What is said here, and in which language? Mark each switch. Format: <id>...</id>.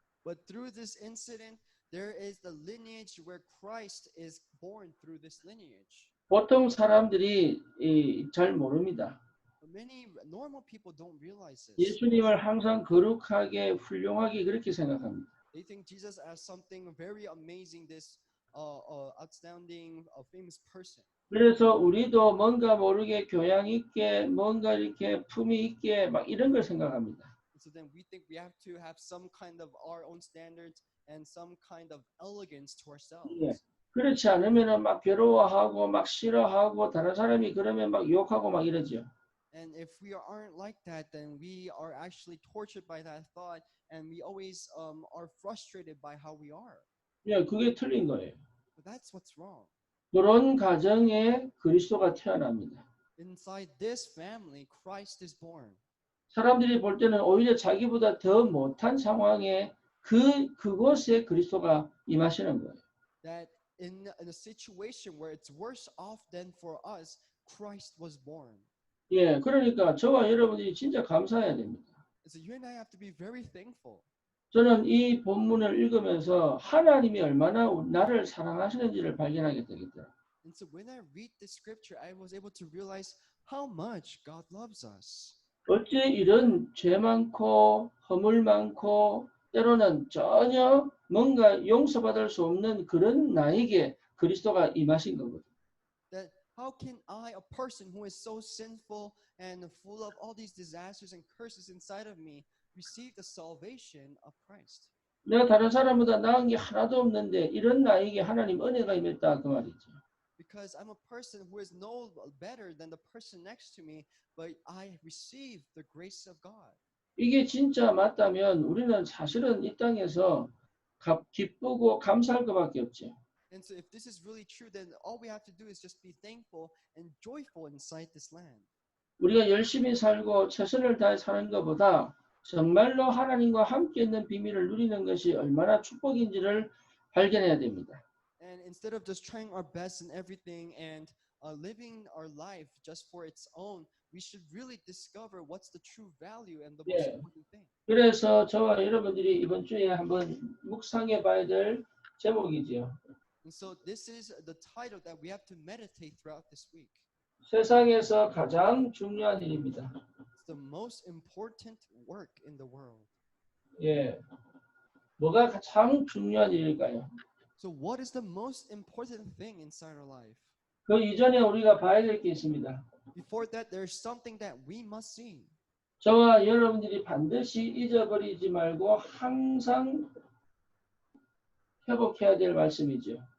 <en>But through this incident, there is the lineage where Christ is born through this lineage.</en> <ko>보통 사람들이 잘 모릅니다.</ko> <en>Many normal people don't realize this.</en> <ko>예수님을 항상 거룩하게 훌륭하게 그렇게 생각합니다.</ko> <en>They think Jesus as something very amazing, this outstanding, famous person.</en> <ko>그래서 우리도 뭔가 모르게 교양 있게, 뭔가 이렇게 품위 있게 막 이런 걸 생각합니다.</ko> <en>So then we think we have to have some kind of our own standards and some kind of elegance to ourselves.</en> <ko>예. 그렇지 않으면은 막 괴로워하고 막 싫어하고 다른 사람이 그러면 막 욕하고 막 이러죠.</ko> <en>And if we aren't like that, then we are actually tortured by that thought, and we always are frustrated by how we are.</en> <ko>예, 그게 틀린 거예요.</ko> <en>But that's what's wrong.</en> <ko>그런 가정에 그리스도가 태어납니다.</ko> <en>Inside this family, Christ is born.</en> <ko>사람들이 볼 때는 오히려 자기보다 더 못한 상황에 그곳에 그리스도가 임하시는 거예요.</ko> <en>That in a situation where it's worse off than for us, Christ was born.</en> <ko>예, 그러니까 저와 여러분이 진짜 감사해야 됩니다.</ko> <en>So you and I have to be very thankful.</en> <ko>저는 이 본문을 읽으면서 하나님이 얼마나 나를 사랑하시는지를 발견하게 되겠더라고요.</ko> <en>And so when I read this scripture, I was able to realize how much God loves us.</en> <ko>어째 이런 죄 많고 허물 많고 때로는 전혀 뭔가 용서받을 수 없는 그런 나에게 그리스도가 임하신 거거든요.</ko> <en>That how can I, a person who is so sinful and full of all these disasters and curses inside of me, receive the salvation of Christ?</en> <ko>내가 다른 사람보다 나은 게 하나도 없는데 이런 나에게 하나님 은혜가 임했다 그 말이죠.</ko> <en>Because I'm a person who is no better than the person next to me, but I receive the grace of God.</en> <ko>이게 진짜 맞다면 우리는 사실은 이 땅에서 기쁘고 감사할 것밖에 없죠.</ko> <en>And so if this is really true, then all we have to do is just be thankful and joyful inside this land.</en> <ko>우리가 열심히 살고 최선을 다해 사는 것보다 정말로 하나님과 함께 있는 비밀을 누리는 것이 얼마나 축복인지를 발견해야 됩니다.</ko> <en>And instead of just trying our best in everything and living our life just for its own, we should really discover what's the true value and the most</en> <ko>예.</ko> <en>important thing.</en> <ko>그래서 저와 여러분들이 이번 주에 한번 묵상해 봐야 될 제목이지요.</ko> <en>And so this is the title that we have to meditate throughout this week.</en> <ko>세상에서 가장 중요한 일입니다.</ko> <en>It's the most important work in the world.</en> <ko>예. 뭐가 가장 중요한 일일까요?</ko> <en>So what is the most important thing inside our life?</en> <ko>그 이전에 우리가 봐야 될 게 있습니다.</ko> <en>Before that, there's something that we must see.</en> <ko>저와 여러분들이 반드시 잊어버리지 말고 항상 회복해야 될 말씀이죠.</ko>